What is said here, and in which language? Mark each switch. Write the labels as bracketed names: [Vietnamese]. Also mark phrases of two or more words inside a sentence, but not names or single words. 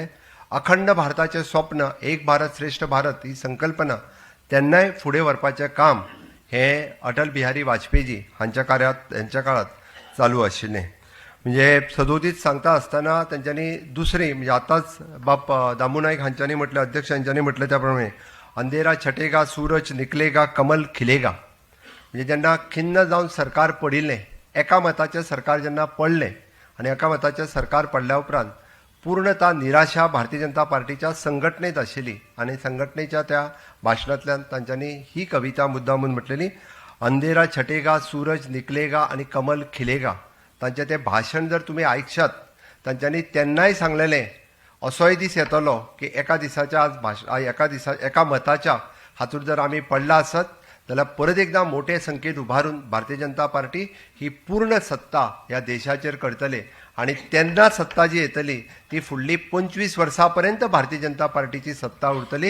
[Konkani] अखंड भारताचें स्वप्न एक भारत श्रेष्ठ भारत ही संकल्पना तेन्नाय फुडें व्हरपाचें काम हे अटल बिहारी वाजपेयीजी हांच्या काळात चालू आशिल्लें. म्हणजे सदोदीत सांगता आसतना तांच्यांनी दुसरी म्हणजे आतांच बाप दामू नायक हांच्यांनी म्हटलें, अध्यक्ष हांच्यांनी म्हटलें त्या प्रमाणे [Hindi] अंधेरा छटेगा सूरज निकलेगा कमल खिलेगा. [Konkani] म्हणजे जेन्ना खिन्न जावन सरकार पडिल्लें, एका मताचें सरकार जेन्ना पडलें आणि एका मताचें सरकार पडल्या उपरांत पूर्णता निराशा भारतीय जनता पार्टीच्या संघटनेत आशिल्ली आणि संघटनेच्या त्या भाशणांतल्यान तांच्यांनी ही कविता मुद्दामून म्हटलेली, [Hindi] अंधेरा छटेगा सूरज निकलेगा आणि कमल खिलेगा. [Konkani] तांचें तें भाशण जर तुमी आयकशात तांच्यांनी तेन्नाय सांगलेलें असोय दीस येतलो की एका मताच्या हातूंत जर आमी पडला आसत जाल्यार परत एकदां मोठे संख्येन उबारून भारतीय जनता पार्टी ही पूर्ण सत्ता ह्या देशाचेर करतले आणि तेन्ना सत्ता जी येतली ती फुडली 25 वर्सां पर्यंत भारतीय जनता पार्टीची सत्ता उरतली.